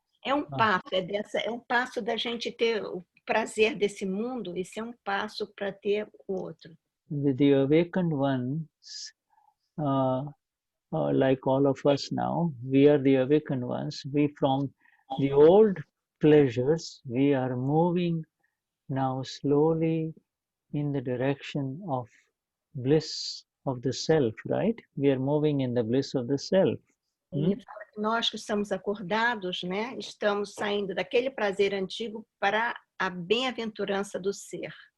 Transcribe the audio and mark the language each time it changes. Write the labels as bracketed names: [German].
[Portuguese] É passo da gente ter o prazer desse mundo, esse é passo para ter o outro. [English] The awakened ones, like all of us now, we are the awakened ones. We from the old pleasures, we are moving now slowly in the direction of bliss of the self, right? We are moving in the bliss of the self. [Portuguese] Nós que estamos acordados, né, estamos saindo daquele prazer antigo para a bem-aventurança do ser.